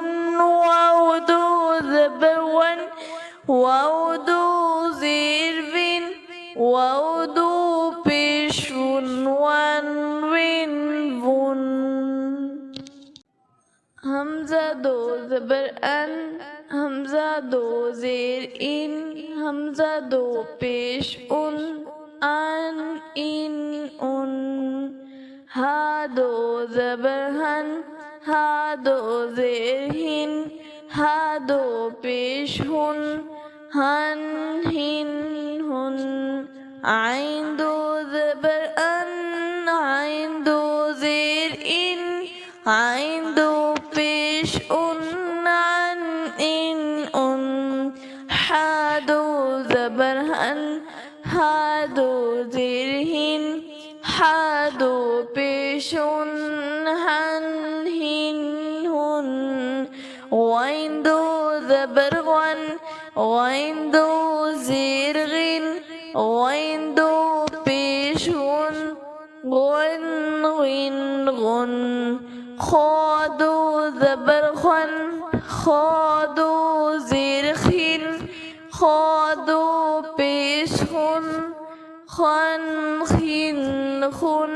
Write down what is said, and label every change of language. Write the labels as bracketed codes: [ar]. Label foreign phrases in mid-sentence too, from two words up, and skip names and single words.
[hi] वाव दो ज़बर वन, वाव दो ज़ेर विन, वाव दो पेश वुन, वन विन वुन। हमज़ा दो ज़बर अन, हमज़ा दो ज़ेर इन, हमज़ा दो पेश उन, अन इन उन। हा दो ज़बर हन, हा दो ज़ेर हिन, हा दो पेश हुन, हन हिन हुन। आइन दो ज़बर अन, आइन दो ज़ेर इन, आइन दो पेश उन, अन इन उन। हा दो ज़बर हन, हा दो ज़ेर हिन, हा दो पेश उन, हन हिन हुन। वाइन दो ज़बर वन, वाइन दो ज़ेर गिन, वाइन दो पेश हुन, गुन गिन गुन। खा दो ज़बर खन, खा दो ज़ेर खिन, खा दो पेश हुन, खन खिन खुन।